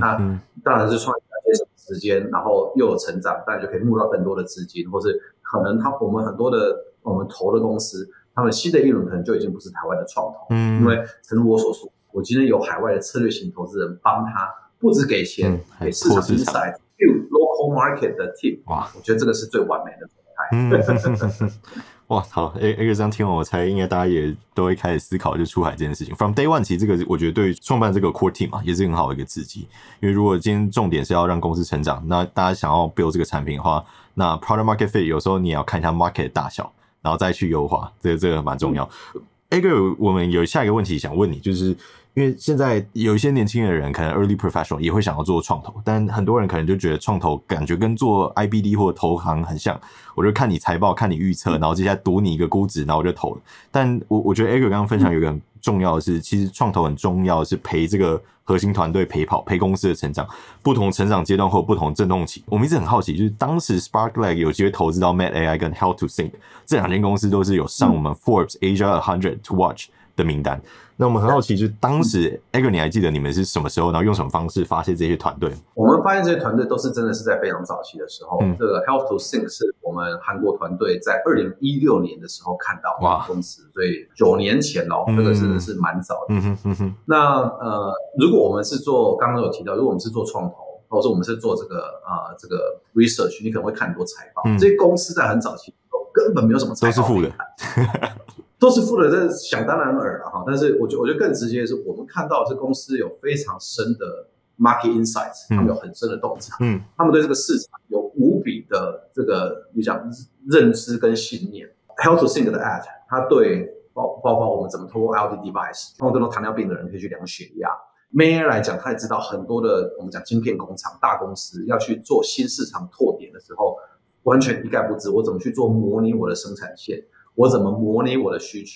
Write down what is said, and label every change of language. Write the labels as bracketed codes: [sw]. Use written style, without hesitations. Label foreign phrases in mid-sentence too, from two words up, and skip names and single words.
[zh] 那當然是創業家節省時間，然後又有成長，當然就可以募到更多的資金，或是可能我們很多的我們投的公司，他们新的一輪可能就已經不是台灣的創投，因為誠如我所說，我今天有海外的策略型投資人幫他，不只給錢，給市場 insight， [en] build local market [zh] 的 team，我覺得這個是最完美的狀態。哇，好，Edgar 這樣聽完，我猜應該大家也都會開始思考就出海這件事情。 [en] From day one， [zh] 其實這個我覺得對於創辦這個 [en] core team [zh] 也是很好的一個刺激。因為如果今天重點是要讓公司成長，那大家想要 build 這個產品的話，那 [en] product market fit [zh] 有時候你也要看一下 market 的大小，然後再去優化，這個蠻重要。Edgar， 我們有下一個問題想問你，就是因為現在有一些年輕的人可能 [en] early professional [zh] 也會想要做創投，但很多人可能就覺得創投感覺跟做 IBD 或者投行很像，我就看你財報，看你預測，然後接下來賭你一個估值，然後我就投了。但我覺得 Edgar 剛剛分享有一個很重要的是，其實創投很重要的是陪這個核心團隊陪跑，陪公司的成長，不同成長階段或不同陣痛期。我們一直很好奇，就是當時 Sparklets 有機會投資到 Med AI 跟 Health to Sync 這兩間公司都是有上我們 Forbes Asia 100 to Watch 的名單。那我們很好奇，就是當時 Edgar 你還記得你們是什麼時候，然後用什麼方式發現這些團隊？我們發現這些團隊都是真的是在非常早期的時候。這個 Health to Sync 是我們韓國團隊在2016年的時候看到的公司，所以9年前咯，這個真的是蠻早的。那如果我們是做剛剛有提到，如果我們是做創投，或者說我們是做這個 research， 你可能會看很多財報。這些公司在很早期的時候根本沒有什麼財報可以看。都是負的，這是想當然耳了哈。但是我覺得更直接的是，我們看到這公司有非常深的 [en] market insights， [zh] 他们有很深的洞察，他们對這個市場有無比的這個你講認知跟信念。Health to Sync 的 ad， 它對包括我們怎麼透過 [en] IoT device， [zh] 包括糖尿病的人可以去量血壓。Med AI 來講，他也知道很多的我們講晶片工廠大公司要去做新市場拓點的時候，完全一概不知我怎麼去做模擬我的生產線。我怎麼模擬我的需求？